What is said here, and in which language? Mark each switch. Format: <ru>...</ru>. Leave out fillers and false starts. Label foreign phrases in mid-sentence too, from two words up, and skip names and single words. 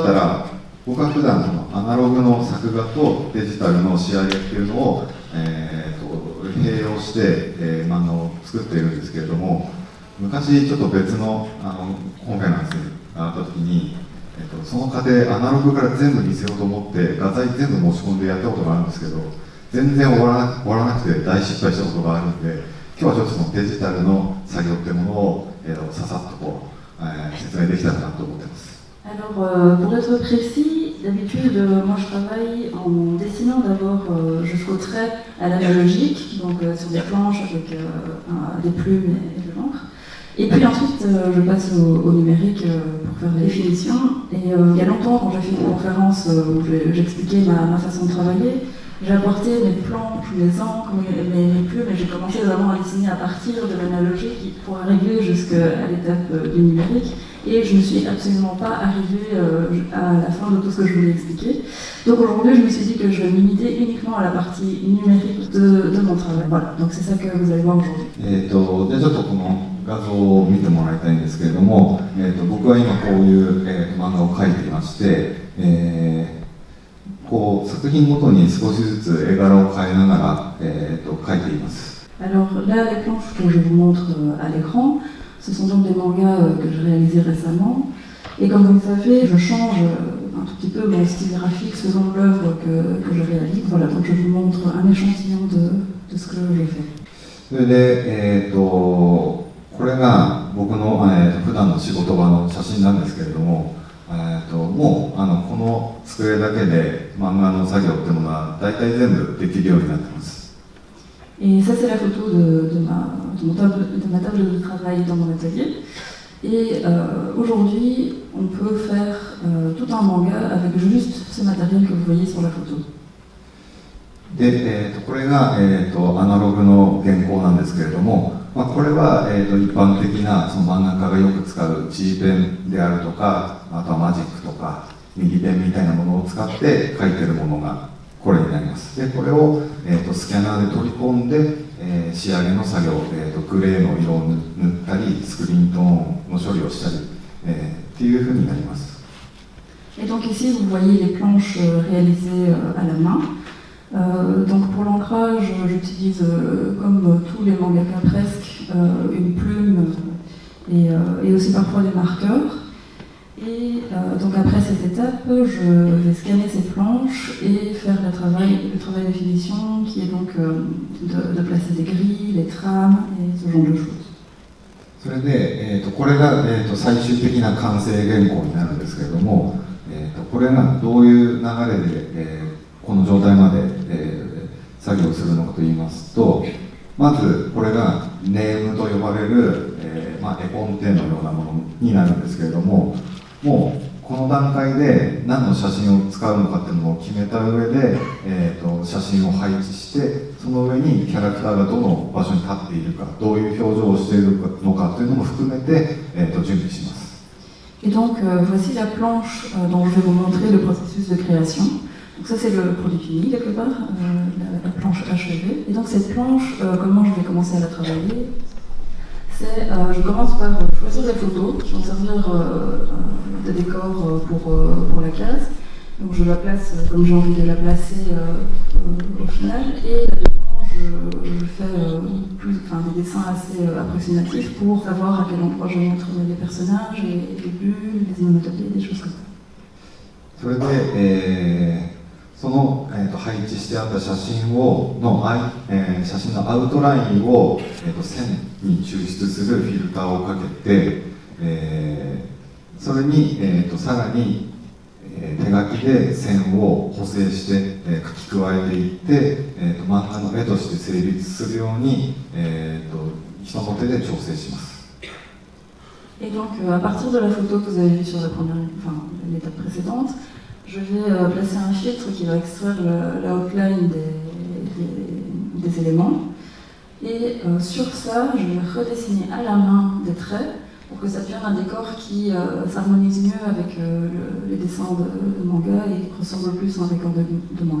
<ja>ったら僕は普段そのアナログの作画とデジタルの仕上げっていうのを、併用して、漫画を作っているんですけれども、昔ちょっと別の今回の話があった時に、その過程アナログから全部見せようと思って画材全部持ち込んでやったことがあるんですけど、全然終わらなくて大失敗したことがあるんで、今日はちょっとそのデジタルの作業っていうものを、ささっとこう、説明できたらなと思ってます。</ja> <fr>Alors, pour être précis, d'habitude, moi je travaille en dessinant d'abord jusqu'au trait à l'analogique, donc sur des planches avec des plumes et de l'encre. Et puis ensuite, je passe au numérique pour faire les définitions. Et il y a longtemps, quand j'ai fait une conférence où j'expliquais ma façon de travailler, j'ai apporté mes planches, mes encres, mes plumes, et j'ai commencé vraiment à dessiner à partir de l'analogique pour arriver jusqu'à l'étape du numérique. Et je ne suis absolument pas arrivée à la fin de tout ce que je voulais expliquer. Donc aujourd'hui, je me suis dit que je vais me limiter uniquement à la partie numérique de mon travail. Voilà, donc c'est ça que vous allez voir aujourd'hui.</fr> <ja>じゃあちょっとこの画像を見てもらいたいんですけれども、僕は今こういう、漫画を描いていまして、こう作品ごとに少しずつ絵柄を変えながら、描いています。</ja> <fr>Alors là, les planches que je vous montre à l'écran, ce sont donc des mangas que j'ai réalisés récemment. Et comme vous le savez, je change un tout petit peu mon style graphique selon l'œuvre que je réalise. Voilà, donc je vous montre un échantillon de ce que je fais.</fr> <ja>それで、これが僕の、普段の仕事場の写真なんですけれども、もうこの机だけで漫画の作業っていうものは大体全部できるようになってます。</ja> <fr>Et ça, c'est la photo de ma table de travail dans mon atelier. Et aujourd'hui, on peut faire tout un manga avec juste ce matériel que vous voyez sur la photo.</fr> <ja>で、これが、アナログの原稿なんですけれども、これは、一般的なその漫画家がよく使う G ペンであるとか、あとはマジックとか右ペンみたいなものを使って描いているものがこれになります。で、これを、スキャナーで取り込んで、仕上げの作業、グレーの色を塗ったり、スクリーントーンの処理をしたり、っていうふうになります。</ja> <fr>Et donc ici, vous voyez les planches réalisées à la main. Donc pour l'ancrage, j'utilise, comme tous les mangaka presque, une plume et aussi parfois des marqueurs. Et donc après cette étape, je vais scanner ces planches et faire le travail de finition qui est donc de placer des grilles, les trames et ce genre de choses.</fr> <ja>それで、これが、最終的な完成原稿になるんですけれども、これがどういう流れで、この状態まで、作業するのかといいますと、まずこれがネームと呼ばれる、絵コンテのようなものになるんですけれども、もうこの段階で何の写真を使うのかっていうのを決めた上で、写真を配置して、その上にキャラクターがどの場所に立っているか、どういう表情をしているのかというのも含めて、準備します。</ja> <fr>Et donc voici la planche dont je vais vous montrer le processus de création. Donc ça c'est le produit fini quelque part, la planche achevée. Et donc cette planche, comment je vais commencer à la travailler? Je commence par choisir des photos, je vais en servir de décor pour la case. Donc je la place comme j'ai envie de la placer au final. Et là-dedans, je fais des dessins assez approximatifs pour savoir à quel endroit je montre les personnages, les bulles, les immotabilités, des choses comme ça.</fr> <ja>それで、その、配置してあった写真のアウトラインを、線に抽出するフィルターをかけて、それに、さらに、手書きで線を補正して、書き加えていって、漫画の絵として成立するように、人の手で調整します。</ja> <fr>Et donc, à partir de la photo que vous avez vue sur l'étape précédente, je vais placer un filtre qui va extraire la outline des éléments. Et sur ça, je vais redessiner à la main des traits pour que ça devienne un décor qui s'harmonise mieux avec les dessins de manga et qui ressemble plus à un décor de manga.</fr>